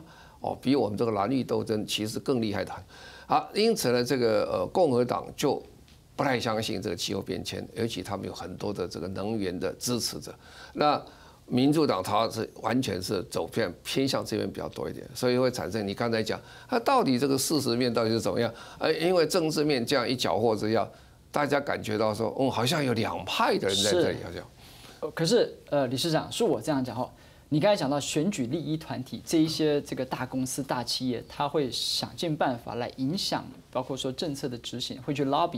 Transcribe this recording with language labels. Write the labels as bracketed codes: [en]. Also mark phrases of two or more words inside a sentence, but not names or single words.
[zh] 比我們這個藍綠鬥爭其實更厲害的。好，因此呢，這個共和黨就不太相信這個氣候變遷，尤其他們有很多的這個能源的支持者。那民主黨它是完全是走偏向這邊比較多一點，所以會產生你剛才講，它到底這個事實面到底是怎麼樣？因為政治面這樣一攪和之下， 大家感觉到说，好像有两派的人在这里，好像。可是理事长，是我这样讲哈。你刚才讲到选举利益团体这一些这个大公司、大企业，他会想尽办法来影响，包括说政策的执行，会去 lobby。